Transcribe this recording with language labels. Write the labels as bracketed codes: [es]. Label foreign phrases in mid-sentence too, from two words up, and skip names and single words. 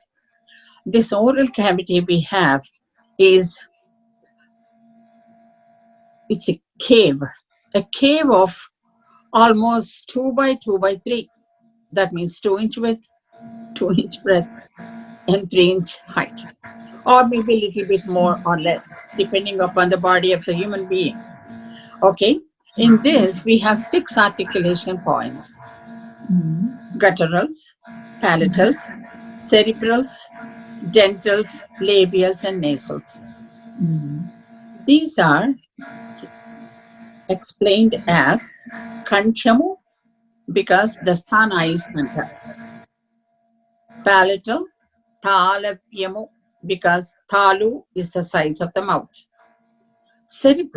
[en] This oral cavity we have it's a cave of almost 2 by 2 by 3. That means 2 inch width, 2 inch breadth, and 3 inch height. Or maybe a little bit more or less, depending upon the body of the human being. Okay, in this we have 6 articulation points. Gutturals, palatals, cerebrals, dentals, labials, and nasals. These are explained as kanchamu because the sthana is kantha. Palatal, talapyamu because talu is the size of the mouth.